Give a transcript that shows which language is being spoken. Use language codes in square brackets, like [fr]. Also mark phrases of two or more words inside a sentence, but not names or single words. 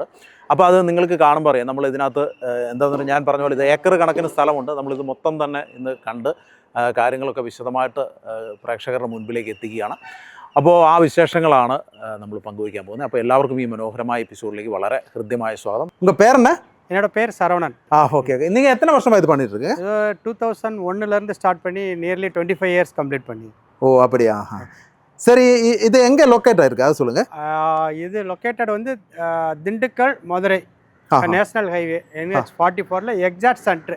[ml] അപ്പോൾ അത് നിങ്ങൾക്ക് കാണുമ്പോൾ അറിയാം. നമ്മൾ ഇതിനകത്ത് എന്താണെന്ന് പറഞ്ഞാൽ ഞാൻ പറഞ്ഞ പോലെ ഇത് ഏക്കർ കണക്കിന് സ്ഥലമുണ്ട്. നമ്മളിത് മൊത്തം തന്നെ ഇന്ന് കണ്ട് കാര്യങ്ങളൊക്കെ വിശദമായിട്ട് പ്രേക്ഷകരുടെ മുൻപിലേക്ക് എത്തിക്കുകയാണ്. അപ്പോൾ ആ വിശേഷങ്ങളാണ് നമ്മൾ പങ്കുവയ്ക്കാൻ പോകുന്നത്. അപ്പോൾ എല്ലാവർക്കും ഈ മനോഹരമായ എപ്പിസോഡിലേക്ക് വളരെ ഹൃദ്യമായ സ്വാഗതം. [ta] உங்கள் பேர் என்ன? என்னோட பேர் சரவணன். ஓகே. நீங்கள் எத்தனை வருஷமாக இது பண்ணிட்டு இருக்கு? 2001 ஸ்டார்ட் பண்ணி [en] nearly 25 years complete [ta] பண்ணி. ஓ அப்படியா? சரி, இது எங்கே லொக்கேட் ஆயிருக்கு அது சொல்லுங்கள். இது லொக்கேட்டட் வந்து திண்டுக்கல் மதுரை [en] national highway [ta] NH 44ல [en] exact center.